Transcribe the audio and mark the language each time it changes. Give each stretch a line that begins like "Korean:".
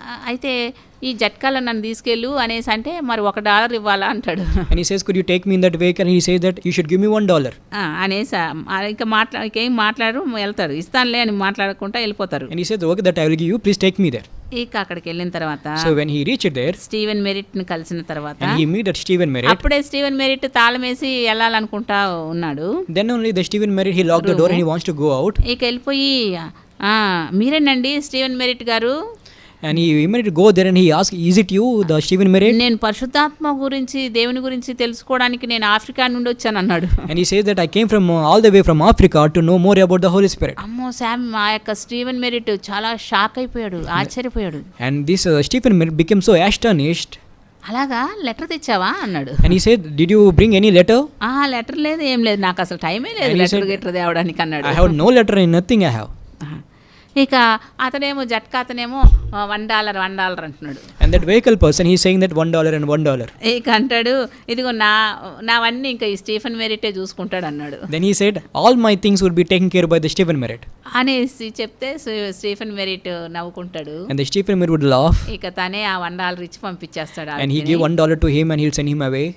Telugu: అయితే ఈ జట్కాలో నన్ను తీసుకెళ్ళు అనేసి అంటే మరి $1 ఇవ్వాలా అంటాడు.
English: And he says, could you take me in that vehicle? And he says that you should give me $1.
Telugu: అనేసి ఇంకా ఇంకేం మాట్లాడరు, వెళ్తాడు. ఇస్తానులే అని మాట్లాడకుండా వెళ్ళిపోతారు.
English: And he says, okay, that I will give you, please take me there.
Telugu: ఇక అక్కడికి వెళ్ళిన తర్వాత
English: So when he reached there,
Telugu: Steven merit ని కలిసిన తర్వాత,
English: and he met Stephen Merritt.
Telugu: అప్పుడే స్టీవెన్ మెరిట్ తాళం వేసి వెళ్ళాలనుకుంటా ఉన్నాడు.
English: Then only the Stephen Merritt, he locked the door and he wants to go out.
Telugu: ఇక వెళ్ళిపోయి, మీరేనండి స్టీవెన్ మెరిట్ గారు?
English: And he immediately go there and he asked, is it you, the Stephen Merritt?
Telugu: నేను పరిశుద్ధాత్మ గురించి, దేవుని గురించి తెలుసుకోవడానికి నేను ఆఫ్రికా నుండి వచ్చాను అన్నాడు.
English: And he says that I came from all the way from Africa to know more about the Holy Spirit.
Telugu: అమ్మో ఆ యొక్క స్టీవెన్ మెరిట్ చాలా షాక్ అయిపోయాడు, ఆశ్చర్యపోయాడు.
English: And this Stephen Merritt became so astonished.
Telugu: అలాగా లెటర్ తెచ్చావా అన్నాడు.
English: And he said, did you bring any letter?
Telugu: Letter లేదు, ఏం లేదు, నాకు అసలు టైమే లేదు లెటర్ తేవడానికి అన్నాడు.
English: I have no letter and nothing I have.
Telugu: ఇక అతనేమో జట్కా అతనేమో $1 అంటున్నాడు.
English: And that vehicle person, he is saying that $1 and $1.
Telugu: ఇక అంటాడు, ఇదిగో నావన్నీ ఇంకా ఈ స్టీఫెన్ మెరిటే చూసుకుంటాడు అన్నాడు.
English: Then he said, all my things would be taken care of by the Stephen Merritt.
Telugu: అనేసి చెప్తే Stephen merit నవ్వుకుంటాడు.
English: And the Stephen Merritt would laugh.
Telugu: ఇక తనే ఆ $1 ఇచ్చి పంపించేస్తాడు.
English: And he gave $1 to him and he'll send him away.